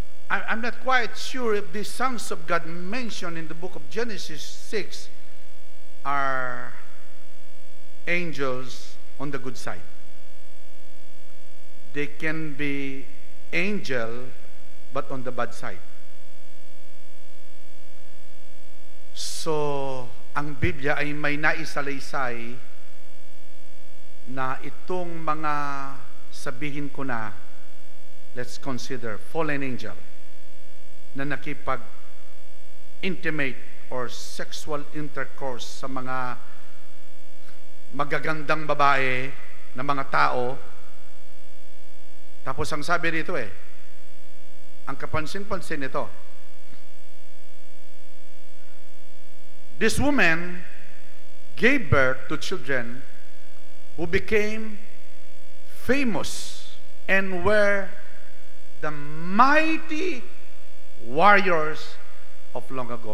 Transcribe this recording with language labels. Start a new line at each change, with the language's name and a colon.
English: I'm not quite sure if the sons of God mentioned in the book of Genesis 6 are angels on the good side. They can be angel but on the bad side.
Filipino: So, ang Biblia ay may naisalaysay na itong mga sabihin ko na,
English: let's consider fallen angel
Filipino: na nakipag-intimate or sexual intercourse sa mga magagandang babae na mga tao. Tapos ang sabi rito ang kapansin-pansin nito,
English: this woman gave birth to children who became famous and were the mighty warriors of long ago.